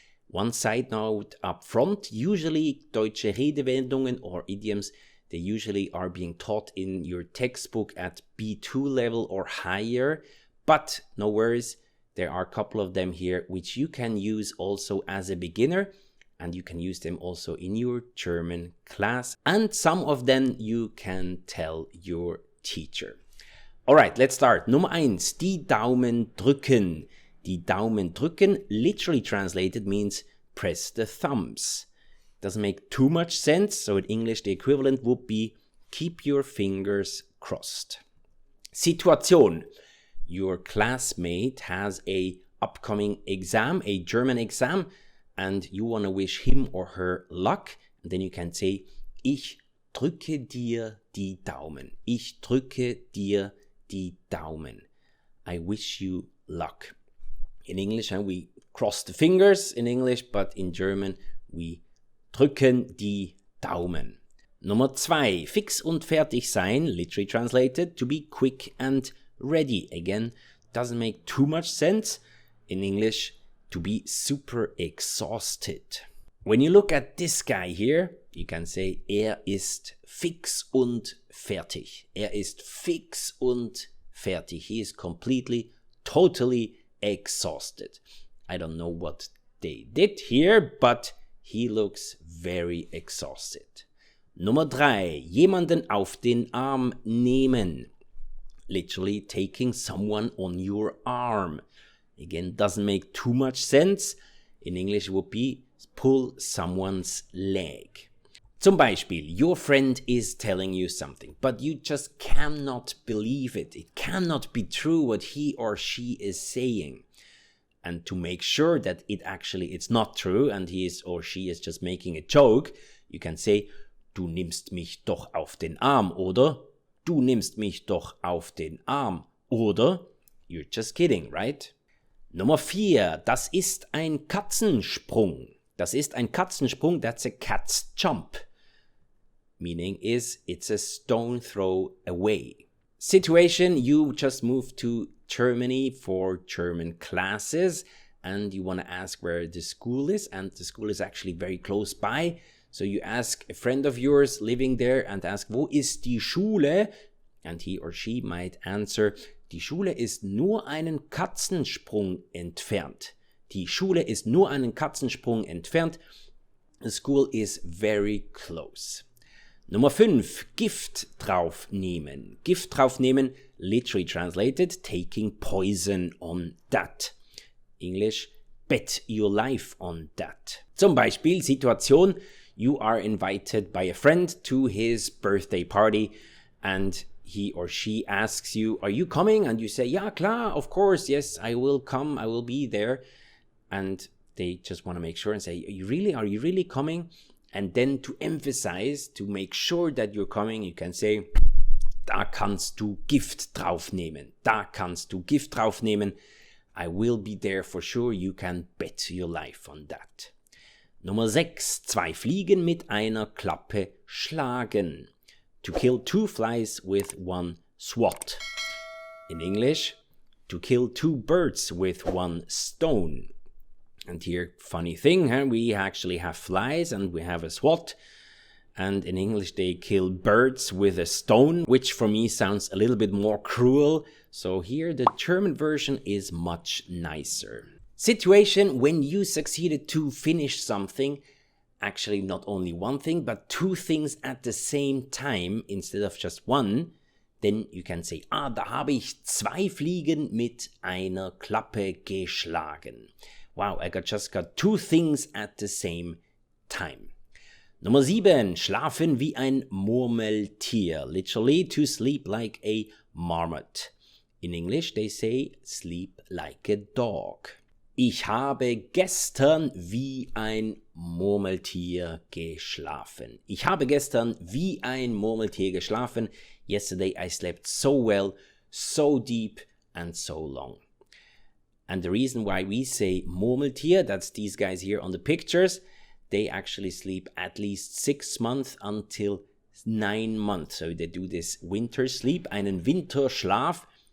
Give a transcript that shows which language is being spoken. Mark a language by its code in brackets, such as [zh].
[en] One side note up front, usually [de] Deutsche Redewendungen [en] or idioms, they usually are being taught in your textbook at B2 level or higher, but no worries, there are a couple of them here which you can use also as a beginner, and you can use them also in your German class, and some of them you can tell your teacher. Alright, let's start. [de] Nummer 1, die Daumen drücken. Die Daumen drücken, [en] literally translated, means press the thumbs. Doesn't make too much sense, so in English the equivalent would be keep your fingers crossed. Situation. Your classmate has a upcoming exam, a German exam, and you want to wish him or her luck. And then you can say, [de] ich drücke dir die Daumen. Ich drücke dir die Daumen. [en] I wish you luck. In English, we cross the fingers in English, but in German, we [de] drücken die Daumen. Nummer 2, fix und fertig sein, [en] literally translated, to be quick and ready. Again, doesn't make too much sense. In English, to be super exhausted. When you look at this guy here, you can say, [de] ist fix und fertig. Ist fix und fertig. [en] He is completely, totally exhausted. I don't know what they did here, but he looks very exhausted. [de] Nummer 3, jemanden auf den Arm nehmen. [en] Literally taking someone on your arm. Again, doesn't make too much sense. In English it would be pull someone's leg. [de] Zum Beispiel, [en] your friend is telling you something, but you just cannot believe it. It cannot be true what he or she is saying. And to make sure that it's not true and he is or she is just making a joke, you can say, [de] du nimmst mich doch auf den Arm, oder [en] du nimmst mich doch auf den Arm, oder you're just kidding, right? [de] Nummer 4, das ist ein Katzensprung. Das ist ein Katzensprung, [en] that's a cat's jump. Meaning is, it's a stone throw away. Situation, you just moved to Germany for German classes and you want to ask where the school is, and the school is actually very close by. So you ask a friend of yours living there and ask, [de] wo ist die Schule? [en] And he or she might answer, [de] die Schule ist nur einen Katzensprung entfernt. Die Schule ist nur einen Katzensprung entfernt. [en] The school is very close. [de] Nummer 5, Gift draufnehmen. [en] Gift draufnehmen, literally translated, taking poison on that. English, bet your life on that. [de] Zum Beispiel, [en] Situation, you are invited by a friend to his birthday party and he or she asks you, are you coming? And you say, [de] ja, klar, [en] of course, yes, I will come, I will be there. And they just want to make sure and say, are you really coming? And then to emphasize, to make sure that you're coming, you can say, [de] da kannst du Gift draufnehmen. Da kannst du Gift draufnehmen. [en] I will be there for sure. You can bet your life on that. [de] Nummer 6. Zwei Fliegen mit einer Klappe schlagen. [en] To kill 2 flies with 1 swat. In English, to kill 2 birds with 1 stone. And here, funny thing, we actually have flies and we have a swat. And in English, they kill birds with a stone, which for me sounds a little bit more cruel. So here, the German version is much nicer. Situation, when you succeeded to finish something, actually not only one thing, but 2 things at the same time, instead of just one, then you can say, [de] da habe ich 2 Fliegen mit einer Klappe geschlagen. [en] Wow, I just got 2 things at the same time. [de] Nummer 7, schlafen wie ein Murmeltier. [en] Literally, to sleep like a marmot. In English, they say sleep like a dog. [de] Ich habe gestern wie ein Murmeltier geschlafen. Ich habe gestern wie ein Murmeltier geschlafen. [en] Yesterday I slept so well, so deep and so long. And the reason why we say Murmeltier, that's these guys here on the pictures, they actually sleep at least 6 months until 9 months. So they do this winter sleep, [de] einen Winterschlaf.